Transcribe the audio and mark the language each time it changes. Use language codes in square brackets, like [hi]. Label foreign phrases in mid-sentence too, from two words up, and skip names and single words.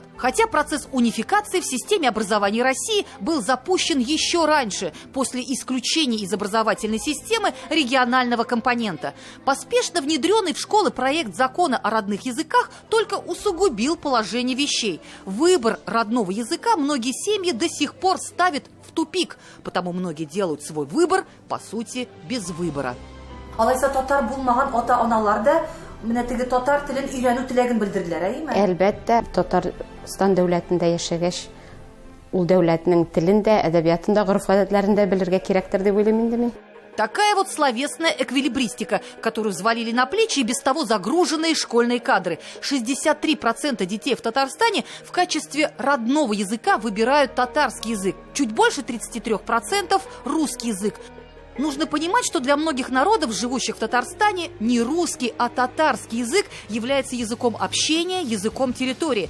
[ru] Хотя процесс унификации в системе образования России был запущен еще раньше, после исключения из образовательной системы регионального компонента. Поспешно внедренный в школы проект закона о родных языках только усугубил положение вещей. Выбор родного языка многие семьи до сих пор ставят в тупик, потому многие делают свой выбор, по сути, без выбора. [tt] Алайса татар булмаган ата-аналар да менә теге татар телен өйрәнү теләген белдерделәр, әйеме? Әлбәттә, Татарстан дәүләтендә яшәгәч, ул дәүләтнең телен дә, әдәбиятын да, гореф-гадәтләрен дә белергә кирәктер дип уйлыйм инде мин. [ru] Такая вот словесная эквилибристика, которую взвалили на плечи и без того загруженные школьные кадры. 63% детей в Татарстане в качестве родного языка выбирают татарский язык. Чуть больше 33% русский язык. Нужно понимать, что для многих народов, живущих в Татарстане, не русский, а татарский язык является языком общения, языком территории.